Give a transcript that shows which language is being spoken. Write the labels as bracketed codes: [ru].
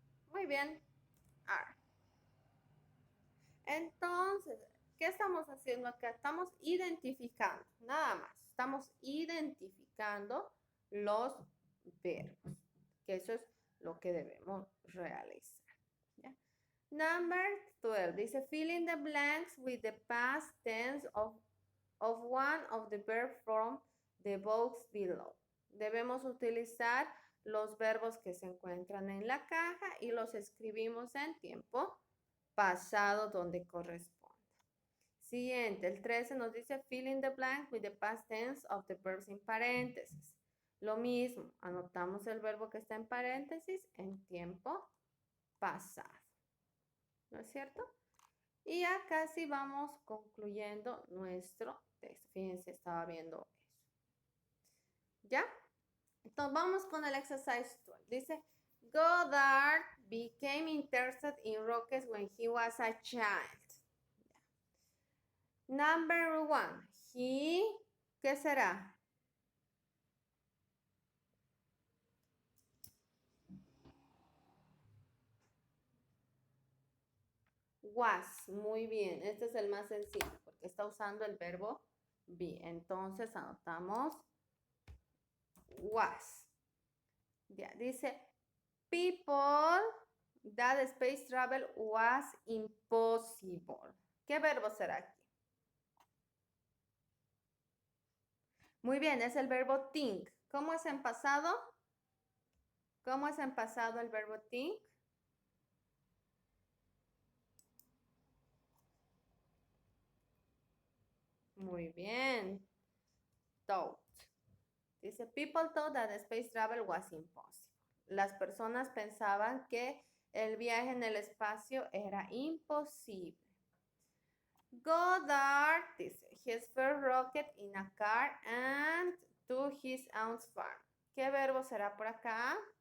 [es] Muy bien. R. Entonces, ¿qué estamos haciendo acá? Estamos identificando, nada más. Estamos identificando los verbos, que eso es lo que debemos realizar. ¿Ya? [en] Number 12 dice, fill in the blanks with the past tense of one of the verbs from the box below. [es] Debemos utilizar los verbos que se encuentran en la caja y los escribimos en tiempo pasado donde corresponde. Siguiente, el 13 nos dice [en] fill in the blank with the past tense of the verbs in paréntesis. [es] Lo mismo, anotamos el verbo que está en paréntesis en tiempo pasado. ¿No es cierto? Y ya casi vamos concluyendo nuestro texto. Fíjense, estaba viendo eso. ¿Ya? Entonces vamos con el exercise 12. [en] Dice, Goddard became interested in rockets when he was a child. Number 1. [es] ¿Qué será? Was. Muy bien. Este es el más sencillo porque está usando el verbo be. Entonces anotamos was. Ya, dice, [en] people that space travel was impossible. [es] ¿Qué verbo será aquí? Muy bien, es el verbo think. ¿Cómo es en pasado? ¿Cómo es en pasado el verbo think? Muy bien. Thought. [en] Dice, people thought that space travel was impossible. [es] Las personas pensaban que el viaje en el espacio era imposible. [en] Goddard, dice, his first rocket in a car and to his aunt's farm. [es] ¿Qué verbo será por acá?